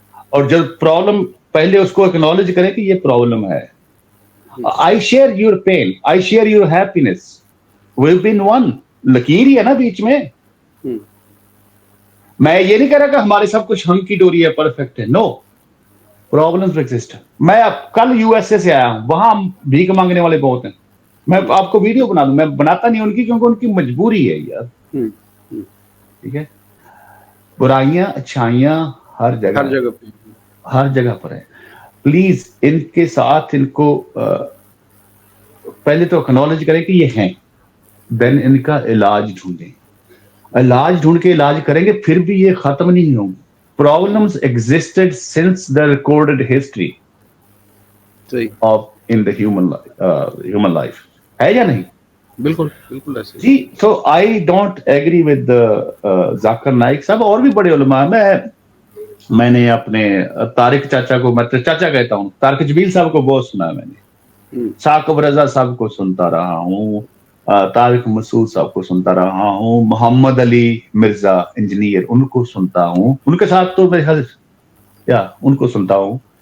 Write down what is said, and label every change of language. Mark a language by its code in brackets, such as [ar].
[ur] اور جب پرابلم، پہلے اس کو اکنالج کریں کہ یہ پرابلم ہے. [en] I share your pain, I share your happiness. We've been one. [ur] لکیر ہی ہے نا بیچ میں. میں یہ نہیں کہہ رہا کہ ہمارے سب کچھ ہنکی ڈوری ہے، پرفیکٹ ہے. [en] No, problems exist. [ur] میں اب کل یو ایس اے سے آیا ہوں، وہاں بھیک مانگنے والے بہت ہیں. میں آپ کو ویڈیو بنا دوں. میں بناتا نہیں ان کی، کیونکہ ان کی مجبوری ہے یار. ٹھیک ہے, برائیاں اچھائیاں ہر جگہ پر ہے. پلیز ان کے ساتھ ان کو پہلے تو اکنالج کریں کہ یہ ہیں, دین ان کا علاج ڈھونڈیں, علاج ڈھونڈ کے علاج کریں گے پھر بھی یہ ختم نہیں ہوں گے. [en] Problems existed since the recorded history of in the human life, [ur] ہے یا نہیں؟ بالکل بالکل ایسے جی. [en] so I don't agree with [ur] Zakir Naik صاحب اور بھی بڑے علماء. میں نے اپنے طارق چاچا کو, میں چاچا کہتا ہوں, طارق جمیل صاحب کو بہت سنا ہے میں نے, ثاقب رضا صاحب کو سنتا رہا ہوں, طارق مسعود صاحب کو سنتا رہا ہوں, محمد علی مرزا انجینئر ان کو سنتا ہوں, ان کے ساتھ تو میرے خیال ان کو سنتا ہوں.